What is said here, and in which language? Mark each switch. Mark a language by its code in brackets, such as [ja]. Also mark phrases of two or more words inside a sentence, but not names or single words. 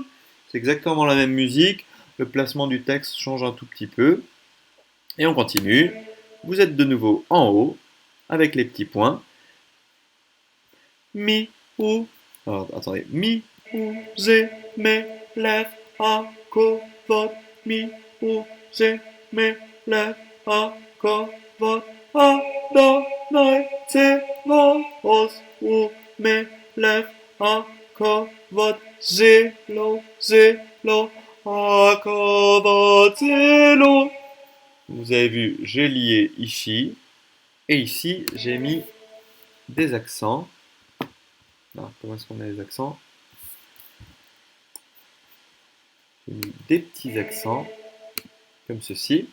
[fr] C'est exactement la même musique. Le placement du texte change un tout petit peu. Et on continue. Vous êtes de nouveau en haut, avec les petits points. Mi, ou, alors attendez, mi, ou, zé, me, lef, a, ko, vot, mi, ou, zé, me, lef, a, ko, vot, a, do, noi, zé, vo, os, ou, me, lef, a, ko, vot, zé, lo, a, ko, vot, zé, lo. Vous avez vu, j'ai lié ici, et ici, j'ai mis des accents. Alors, comment est-ce qu'on a les accents? J'ai mis des petits accents, comme ceci.